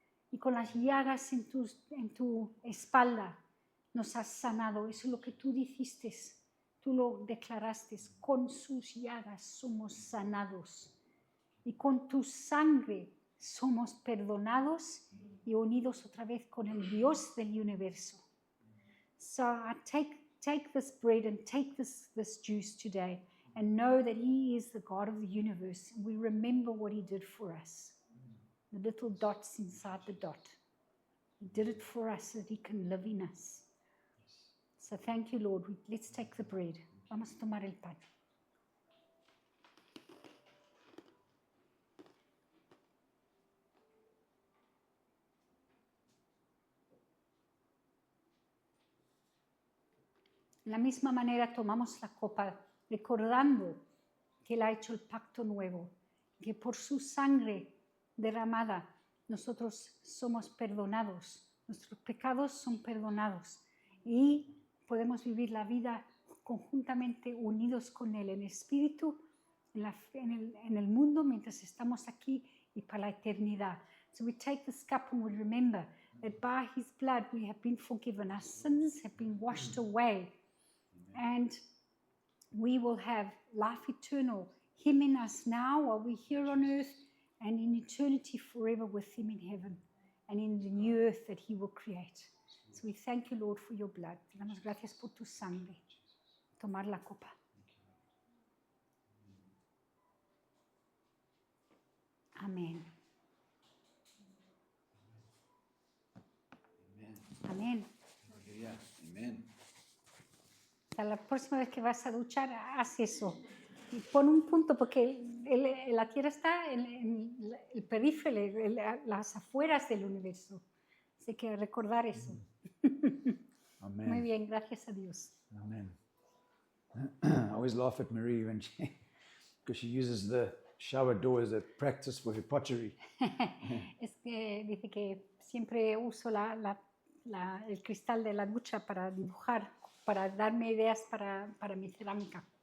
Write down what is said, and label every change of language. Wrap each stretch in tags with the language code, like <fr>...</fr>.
<es>Y con las llagas en tu espalda nos has sanado. Eso es lo que tú dijiste. Tú lo declaraste. Con sus llagas somos sanados. Y con tu sangre somos perdonados y unidos otra vez con el Dios del universo.</es> <en>So I take this bread and take this juice today and know that He is the God of the universe. And we remember what He did for us. The little dots inside the dot. He did it for us so that He can live in us. So thank you, Lord. Let's take the bread.</en> <es>Vamos a tomar el pan. De la misma manera tomamos la copa recordando que Él ha hecho el pacto nuevo, que por su sangre derramada nosotros somos perdonados, nuestros pecados son perdonados y podemos vivir la vida conjuntamente unidos con Él en espíritu, en el mundo mientras estamos aquí y para la eternidad.</es> <en>So we take this cup and we remember that by His blood we have been forgiven, our sins have been washed away. And we will have life eternal, Him in us now while we're here on earth, and in eternity forever with Him in heaven, and in the new earth that He will create. So we thank you, Lord, for your blood.</en> <es>Te damos gracias por tu sangre. Tomar la copa. Amén. Amén.</es> <en>Amen.</en> <es>La próxima vez que vas a duchar, haz eso. Y pon un punto, porque la Tierra está en el perífero, las afueras del universo. Así que recordar eso.</es> <en>Amen.</en> <es>Muy bien, gracias a Dios.</es> <en>Amen. I always laugh at Marie when because she uses the shower door as a practice for her pottery.</en> <es>Es que dice que siempre uso el cristal de la ducha para dibujar, para darme ideas para mi cerámica.</es>